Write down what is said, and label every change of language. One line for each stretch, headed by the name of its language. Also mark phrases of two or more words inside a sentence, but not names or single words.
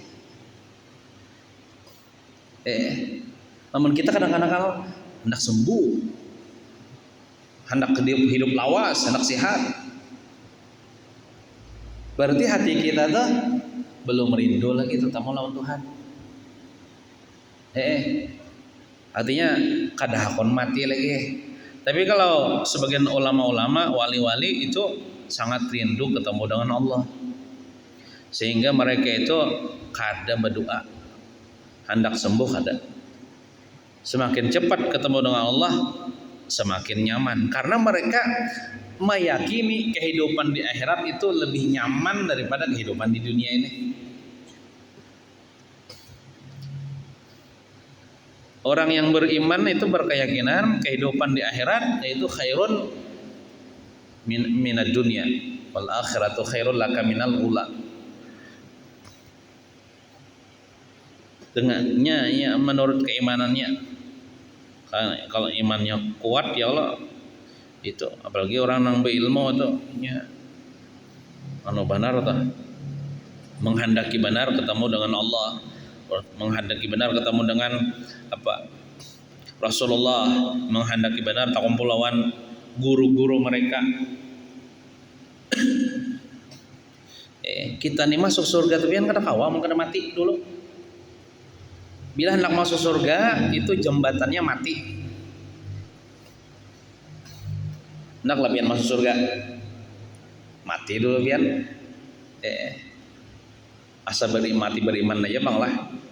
Banjar: Namun kita kadang-kadang hendak sembuh, hendak hidup lawas, hendak sehat. Berarti hati kita tuh belum rindu lagi tetap lawan Tuhan. Artinya kada hakon mati lagi. Tapi kalau sebagian ulama-ulama, wali-wali itu sangat rindu ketemu dengan Allah, sehingga mereka itu kada berdoa hendak sembuh ada. Semakin cepat ketemu dengan Allah, semakin nyaman. Karena mereka meyakini kehidupan di akhirat itu lebih nyaman daripada kehidupan di dunia ini. Orang yang beriman itu berkeyakinan kehidupan di akhirat yaitu
Arabic: khairun minad dunya wal akhiratu khairul laka minal ula.
Banjar: Dengannya ya menurut keimanannya. Kalau imannya kuat ya Allah itu, apalagi orang yang berilmu itu ya anu benar tuh, menghendaki benar ketemu dengan Allah, menghendaki benar ketemu dengan apa Rasulullah, menghendaki benar tak kumpul lawan guru-guru mereka. Kita nih masuk surga tapi kan kada kawam, kada mati dulu. Bila hendak masuk surga itu jembatannya mati. Hendak lebihan masuk surga mati dulu pian. Asa mati beriman aja bang lah.